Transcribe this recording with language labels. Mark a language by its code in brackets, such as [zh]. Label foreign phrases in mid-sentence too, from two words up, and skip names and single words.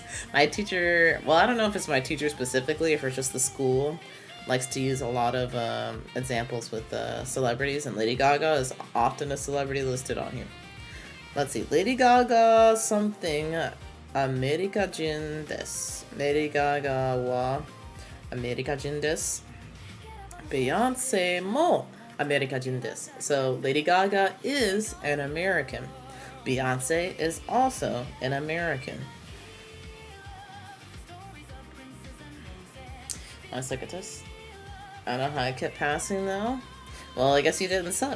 [en] My teacher, well, I don't know if it's my teacher specifically, if it's just the school, likes to use a lot of examples with celebrities, and Lady Gaga is often a celebrity listed on here. [ja] Let's see. Lady Gaga something アメリカ人です. Lady Gaga はアメリカ人です. Beyonce もアメリカ人です. [en] So Lady Gaga is an American. Beyonce is also an American. I suck at this. I don't know how I kept passing though. Well, I guess you didn't suck.